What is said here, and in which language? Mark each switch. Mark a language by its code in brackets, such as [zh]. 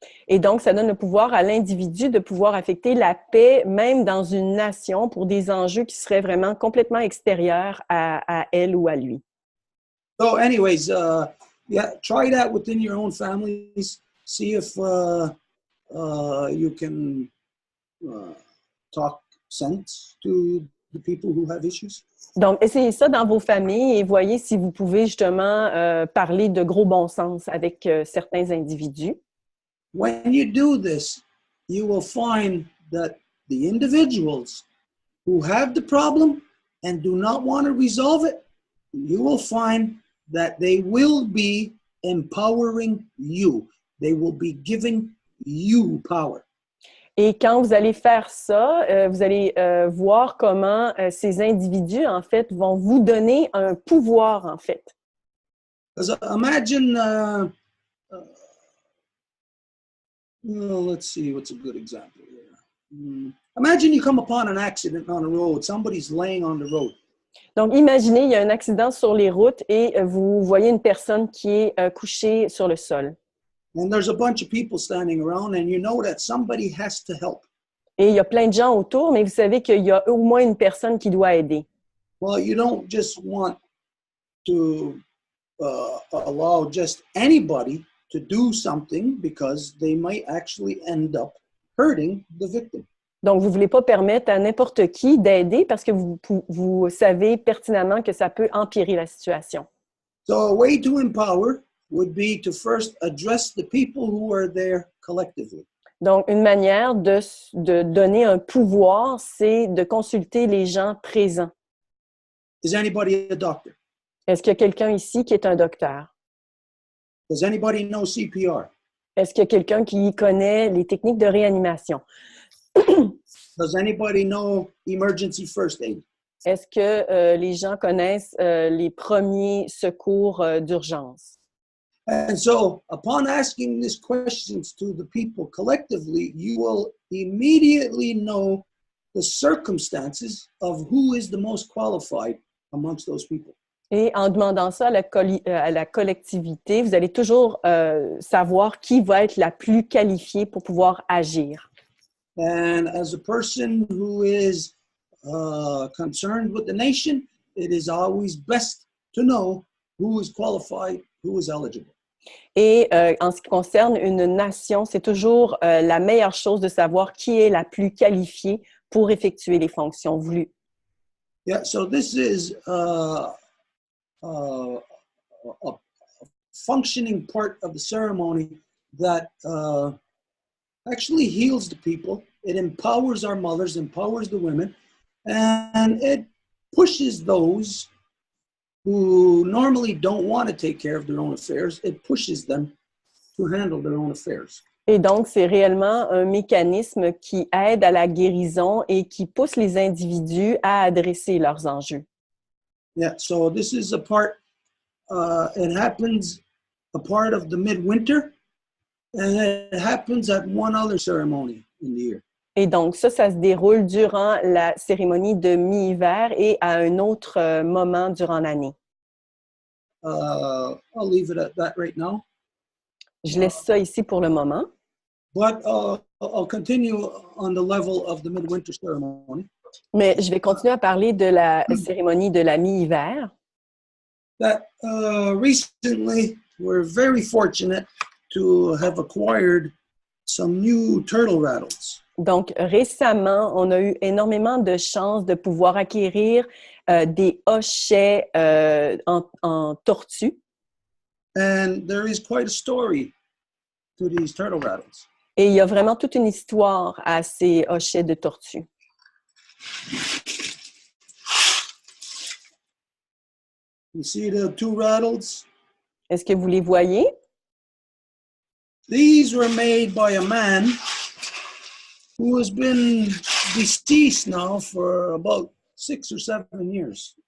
[fr] Et donc, ça donne le pouvoir à l'individu de pouvoir affecter la paix, même dans une nation, pour des enjeux qui seraient vraiment complètement extérieurs à elle ou à lui. [en] So anyways, try that within your own families. See if you can talk sense to the people who have issues. [fr] Donc, essayez ça dans vos familles et voyez si vous pouvez justement parler de gros bon sens avec certains individus. [en] When you do this, you will find that the individuals who have the problem and do not want to resolve it, you will find that they will be empowering you. They will be giving you power. [fr] Et quand vous allez faire ça, vous allez voir comment ces individus, en fait, vont vous donner un pouvoir, en fait. [en] Because imagine, let's see, what's a good example here? Imagine you come upon an accident on the road. Somebody's laying on the road. [fr] Donc, imaginez, il y a un accident sur les routes et vous voyez une personne qui est couchée sur le sol. [en] And there's a bunch of people standing around, and you know that somebody has to help. [fr] Et il y a plein de gens autour, mais vous savez qu'il y a au moins une personne qui doit aider. [en] Well, you don't just want to allow just anybody to do something because they might actually end up hurting the victim. [fr] Donc, vous ne voulez pas permettre à n'importe qui d'aider parce que vous savez pertinemment que ça peut empirer la situation. [en] So a way to empower would be to first address the people who are there collectively. [fr] Donc, une manière de donner un pouvoir, c'est de consulter les gens présents. [en] Is anybody a doctor? [fr] Est-ce qu'il y a quelqu'un ici qui est un docteur? [en] Does anybody know CPR? [fr] Est-ce qu'il y a quelqu'un qui connaît les techniques de réanimation? [en] Does anybody know emergency first aid? [fr] Est-ce que les gens connaissent les premiers secours d'urgence? [en] And so, upon asking these questions to the people collectively, you will immediately know the circumstances of who is the most qualified amongst those people. [fr] Et en demandant ça à la collectivité, vous allez toujours savoir qui va être la plus qualifiée pour pouvoir agir. [en] And as a person who is concerned with the nation, it is always best to know who is qualified, who is eligible. [fr] Et en ce qui concerne une nation, c'est toujours la meilleure chose de savoir qui est la plus qualifiée pour effectuer les fonctions voulues. [en] Yeah, so this is a functioning part of the ceremony that actually heals the people. It empowers our mothers, empowers the women, and it pushes those who normally don't want to take care of their own affairs. It pushes them to handle their own affairs. [fr] Et donc, c'est réellement un mécanisme qui aide à la guérison et qui pousse les individus à adresser leurs enjeux. [en] Yeah, so this is a part, it happens a part of the midwinter, and it happens at one other ceremony in the year. [fr] Et donc, ça se déroule durant la cérémonie de mi-hiver et à un autre moment durant l'année. [en] I'll leave it at that right now. [fr] Je laisse ça ici pour le moment. [en] But I'll continue on the level of the midwinter ceremony. [fr] Mais je vais continuer à parler de la cérémonie de la mi-hiver. [en] That recently, we're very fortunate to have acquired some new turtle rattles. [fr] Donc, récemment, on a eu énormément de chances de pouvoir acquérir des hochets en tortue. [en] And there is quite a story to these turtle rattles. [fr] Et il y a vraiment toute une histoire à ces hochets de tortue. [en] You see the two rattles? [fr] Est-ce que vous les voyez? [en] These were made by a man who has been deceased now for about 6 or 7 years.